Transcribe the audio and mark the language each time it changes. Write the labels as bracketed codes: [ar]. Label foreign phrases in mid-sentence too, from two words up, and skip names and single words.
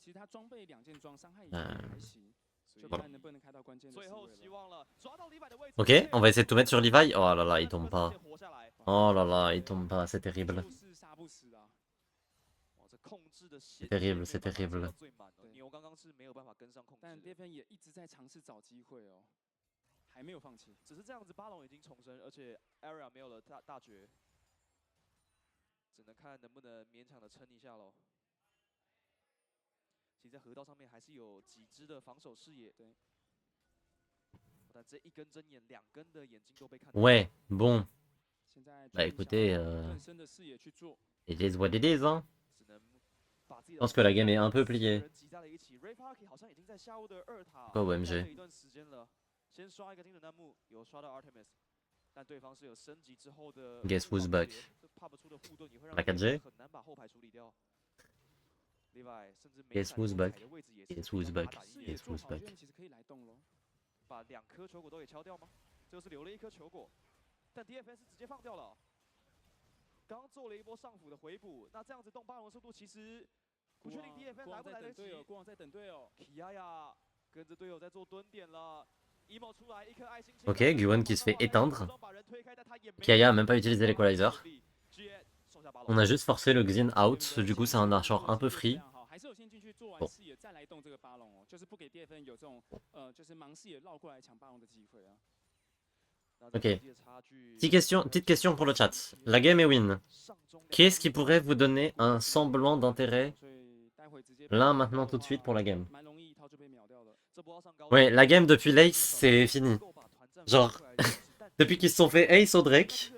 [fr] Voilà. Ok, on va essayer de tout mettre sur Levi. Oh là là, il tombe pas. Oh là là, il tombe pas, c'est terrible. C'est terrible, c'est terrible. [zh] 但 DFN 也一直在尝试找机会哦，还没有放弃。只是这样子，巴龙已经重生，而且 Area 没有了大绝，只能看能不能勉强的撑一下喽。其实，在河道上面还是有几只的防守视野，对。但这一根针眼，两根的眼睛都被看到。 [fr] Ouais, bon. [zh] 现在 [fr] Bah écoutez, [zh] 更深的视野去做。 [en] it is what it is, [fr] hein. Je pense que la game est un peu pliée. Quoi, [en] OMG? Guess who's back? La 4G? Guess who's back? Guess who's back? Guess who's back? [zh] 其实可以来动喽。把2颗球果都给敲掉吗？这就是留了1颗球果，但 DFN 是直接放掉了。刚刚做了一波上辅的回补，那这样子动巴龙的速度其实不确定 DFN 来不来得及。国王在等队友 Kiaya 跟着队友在做蹲点了。emo 出来一颗爱心。 [fr] Ok, Guwon qui se fait éteindre. Kiaya a même pas utilisé l'équalizer. On a juste forcé le Xin out, du coup c'est un archer un peu free. [zh] 还是有先进去做完 [fr] Bon. [zh] 视野再来动这个巴龙哦，就是不给 DFN 有这种就是盲视野绕过来抢巴龙的机会啊。 [fr] Ok. Petite question pour le chat. La game est win. Qu'est-ce qui pourrait vous donner un semblant d'intérêt là maintenant tout de suite pour la game? Ouais, la game depuis l'Ace c'est fini. Genre, depuis qu'ils se sont fait Ace au Drake.